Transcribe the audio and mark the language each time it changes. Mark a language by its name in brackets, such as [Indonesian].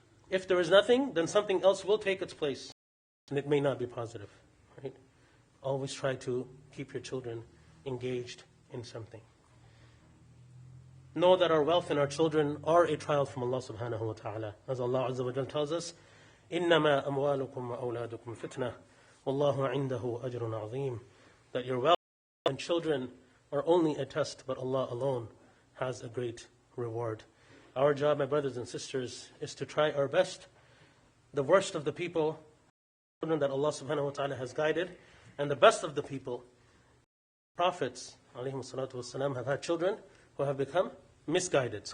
[English] If there is nothing, then something else will take its place, and it may not be positive. Right? Always try to keep your children engaged in something. Know that our wealth and our children are a trial from Allah subhanahu wa ta'ala. As Allah Azza wa Jal tells us, [Arabic] إِنَّمَا أَمْوَالُكُمْ وَأَوْلَادُكُمْ فِتْنَةٌ وَاللَّهُ عِنْدَهُ أَجْرٌ عَظِيمٌ. [English] That your wealth and children are only a test, but Allah alone has a great reward. Our job, my brothers and sisters, is to try our best. The worst of the people, children that Allah subhanahu wa ta'ala has guided, and the best of the people, prophets, alayhim salatu wasalam, have had children who have become misguided.